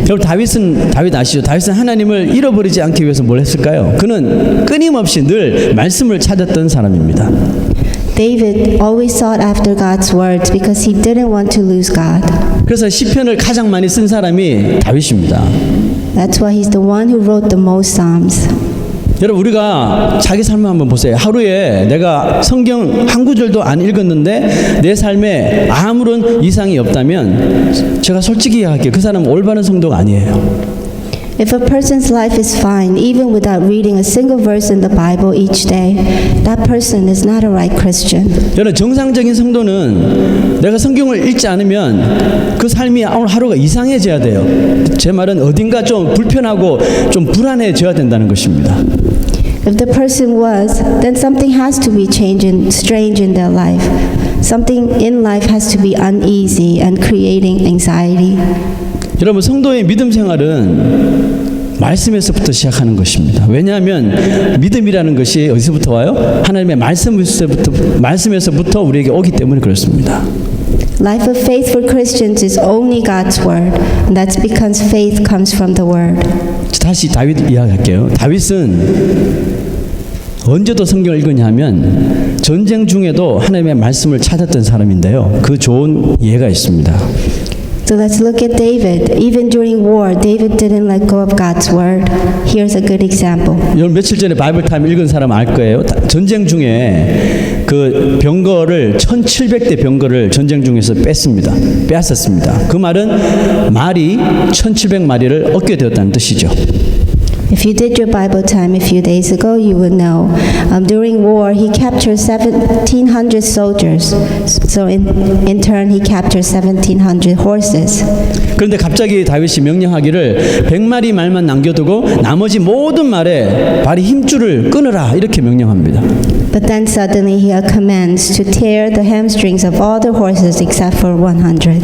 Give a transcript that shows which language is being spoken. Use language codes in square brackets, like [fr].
[ko] 여러분 다윗 아시죠? 다윗은 하나님을 잃어버리지 않기 위해서 뭘 했을까요? 그는 끊임없이 늘 말씀을 찾았던 사람입니다. [en] David always sought after God's words because he didn't want to lose God. [ko] 그래서 시편을 가장 많이 쓴 사람이 다윗입니다. [en] That's why he's the one who wrote the most Psalms. [ko] 여러분 우리가 자기 삶을 한번 보세요. 하루에 내가 성경 한 구절도 안 읽었는데 내 삶에 아무런 이상이 없다면 제가 솔직히 이야기할게요. 그 사람은 올바른 성도가 아니에요. [en] If a person's life is fine, even without reading a single verse in the Bible each day, that person is not a right Christian. [ko] 여러분 정상적인 성도는 내가 성경을 읽지 않으면 그 삶이 오늘 하루가 이상해져야 돼요. 제 말은 어딘가 좀 불편하고 좀 불안해져야 된다는 것입니다. [en] If the person was, then something has to be strange in their life. Something in life has to be uneasy and creating anxiety. [ko] 여러분 성도의 믿음 생활은 말씀에서부터 시작하는 것입니다. 왜냐하면 믿음이라는 것이 어디서부터 와요? 하나님의 말씀에서부터 우리에게 오기 때문에 그렇습니다. [en] Life of faith for Christians is only God's word, and that's because faith comes from the word. [ko] 다시 다윗 이야기할게요. 다윗은 언제도 성경을 읽었냐 하면 전쟁 중에도 하나님의 말씀을 찾았던 사람인데요. 그 좋은 예가 있습니다. [en] So let's look at David. Even during war, David didn't let go of God's word. Here's a good example. [ko] 여러분 며칠 전에 바이블 타임 읽은 사람 알 거예요. 전쟁 중에 그 병거를 1700대 병거를 전쟁 중에서 빼앗았습니다. 그 말은 말이 1700마리를 얻게 되었다는 뜻이죠. [en] If you did your Bible time a few days ago, you would know. During war, he captured 1,700 soldiers. So in turn, he captured 1,700 horses. [ko] 그런데 갑자기 다윗이 명령하기를 100마리 말만 남겨두고 나머지 모든 말에 발이 힘줄을 끊으라 이렇게 명령합니다. [en] But then suddenly he commands to tear the hamstrings of all the horses except for 100.